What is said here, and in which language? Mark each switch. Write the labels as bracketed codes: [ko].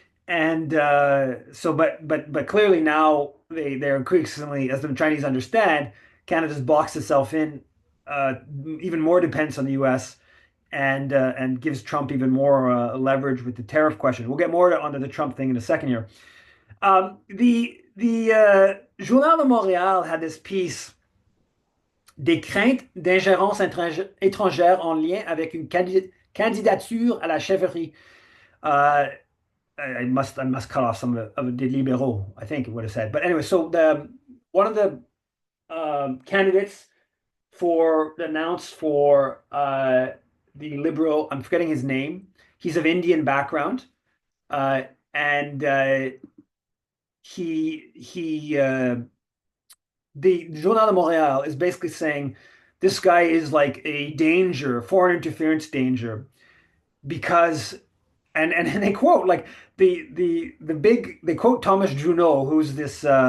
[en] And but clearly now they're increasingly, as the Chinese understand, Canada's boxed itself in, uh, even more depends on the U.S. And gives Trump even more leverage with the tariff question. We'll get more onto the Trump thing in a second here. The Journal de Montréal had this piece, [fr] des craintes d'ingérence étrangère en lien avec une candidature à la chefferie. [en] Uh, I must cut off some of the libéraux, I think it would have said. But anyway, so the one of the candidates for announced for the liberal, I'm forgetting his name. He's of Indian background, uh, and he the Journal de Montréal is basically saying this guy is like a danger, foreign interference danger, because and they quote like the big they quote Thomas Junot, who's this